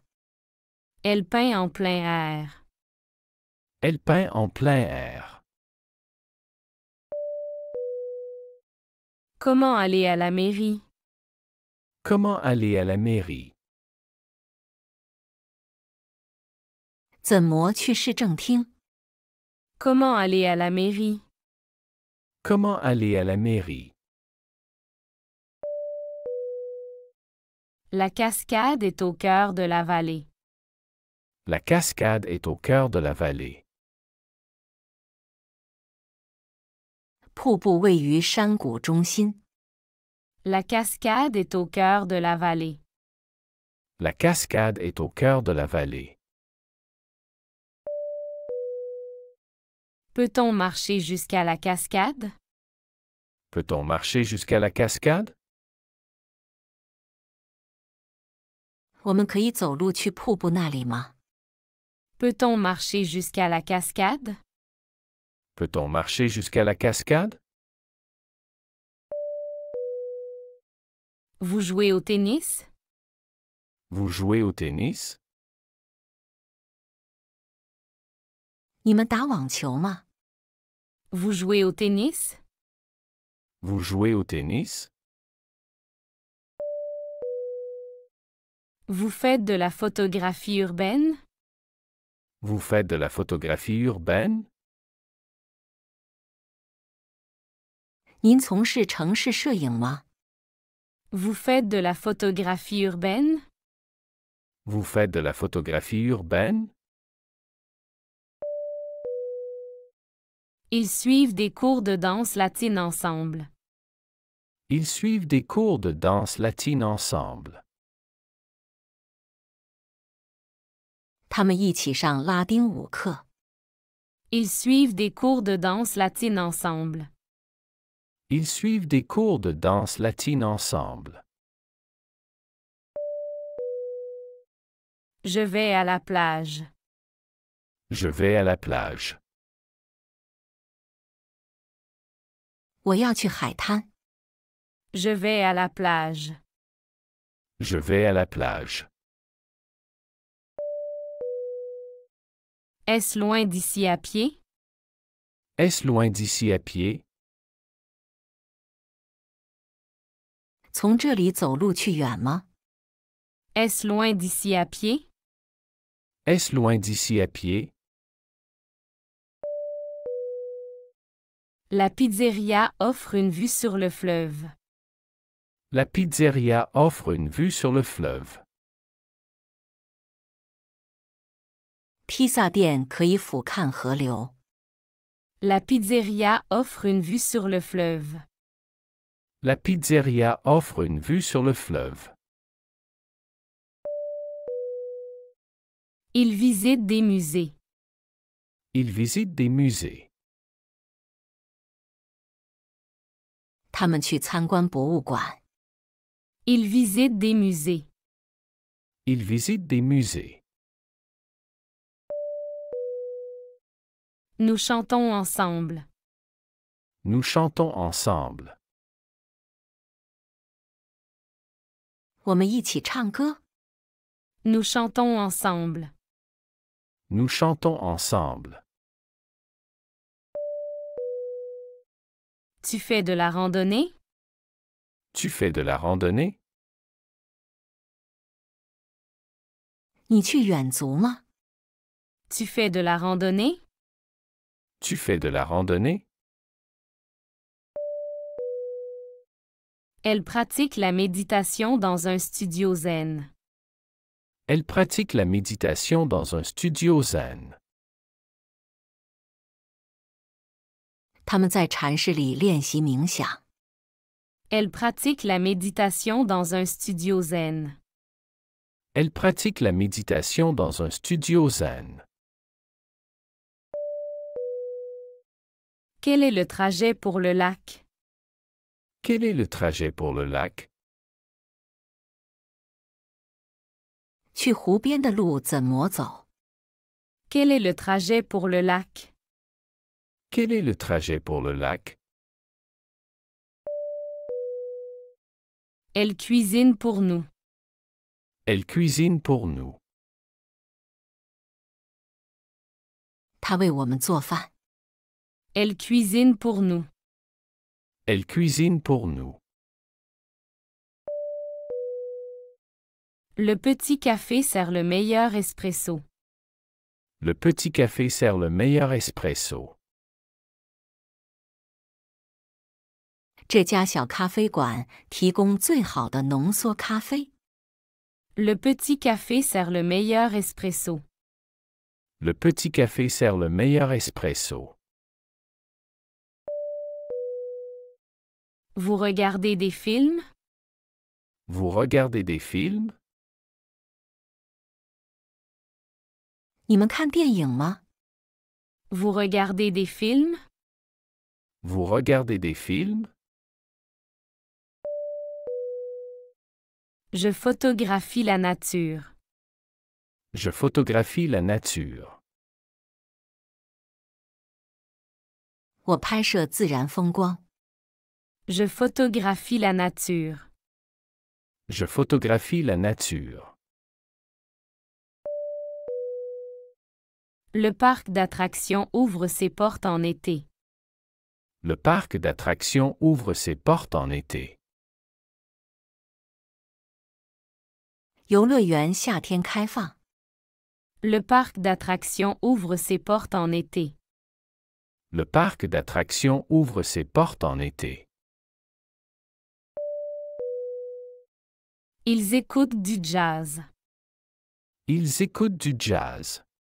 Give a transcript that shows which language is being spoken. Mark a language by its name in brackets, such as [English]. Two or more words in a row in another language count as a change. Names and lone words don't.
[French] Elle peint en plein air. Elle peint en plein air. Comment aller à la mairie? Comment aller à la mairie? [Chinese] 怎么去市政厅？ [French] Comment aller à la mairie? Comment aller à la mairie? La cascade est au cœur de la vallée. La cascade est au cœur de la vallée. [Chinese] 瀑布位于山谷中心。 [French] La cascade est au cœur de la vallée. La cascade est au cœur de la vallée. Peut-on marcher jusqu'à la cascade? Peut-on marcher jusqu'à la cascade? [Chinese] 我们可以走路去瀑布那里吗？ [French] Peut-on marcher jusqu'à la cascade? Peut-on marcher jusqu'à la cascade? Vous jouez au tennis? Vous jouez au tennis? [Chinese] 你们打网球吗？ [French] Vous jouez au tennis? Vous jouez au tennis? Vous faites de la photographie urbaine? Vous faites de la photographie urbaine? [Chinese] 您从事城市摄影吗？ [French] Vous faites de la photographie urbaine? Vous faites de la photographie urbaine? Ils suivent des cours de danse latine ensemble. Ils suivent des cours de danse latine ensemble. [Chinese] 他们一起上拉丁舞课。 [French] Ils suivent des cours de danse latine ensemble. Ils suivent des cours de danse latine ensemble. Je vais à la plage. Je vais à la plage. [Chinese] 我要去海滩。 [French] Je vais à la plage. Je vais à la plage. Est-ce loin d'ici à pied? Est-ce loin d'ici à pied? [Chinese] 从这里走路去远吗？ [French] Est-ce loin d'ici à pied? Est-ce loin d'ici à pied? La pizzeria offre une vue sur le fleuve. La pizzeria offre une vue sur le fleuve. [Chinese] 披萨店可以俯瞰河流。 [French] La pizzeria offre une vue sur le fleuve. La pizzeria offre une vue sur le fleuve. Ils visitent des musées. Ils visitent des musées. [Chinese] 他们去参观博物馆。 [French] Ils visitent des musées. Ils visitent des musées. Nous chantons ensemble. Nous chantons ensemble. [Chinese] 我们一起唱歌。 [French] Nous chantons ensemble. Nous chantons ensemble. Tu fais de la randonnée? Tu fais de la randonnée? [Chinese] 你去远足吗？ [French] Tu fais de la randonnée? Tu fais de la randonnée? Elle pratique la méditation dans un studio zen. Elle pratique la méditation dans un studio zen. [Chinese] 他们在禅室里练习冥想。 [French] Elle pratique la méditation dans un studio zen. Elle pratique la méditation dans un studio zen. Quel est le trajet pour le lac? Quel est le trajet pour le lac? [Chinese] 去湖边的路怎么走？ [French] Quel est le trajet pour le lac? Quel est le trajet pour le lac? Elle cuisine pour nous. Elle cuisine pour nous. [Chinese] 他为我们做饭。 [French] Elle cuisine pour nous. Elle cuisine pour nous. Le petit café sert le meilleur espresso. Le petit café sert le meilleur espresso. [Chinese] 这家小咖啡馆提供最好的浓缩咖啡。 [French] Le petit café sert le meilleur espresso. Le petit café sert le meilleur espresso. Vous regardez des films? Vous regardez des films? [Chinese] 你们看电影吗？ [French] Vous regardez des films? Vous regardez des films? Je photographie la nature. Je photographie la nature. [Chinese] 我拍摄自然风光。 [French] Je photographie la nature. Je photographie la nature. Le parc d'attractions ouvre ses portes en été. Le parc d'attractions ouvre ses portes en été. [Chinese] 游乐园夏天开放。 [French] Le parc d'attractions ouvre ses portes en été. Le parc d'attractions ouvre ses portes en été. Ils écoutent du jazz. Ils écoutent du jazz.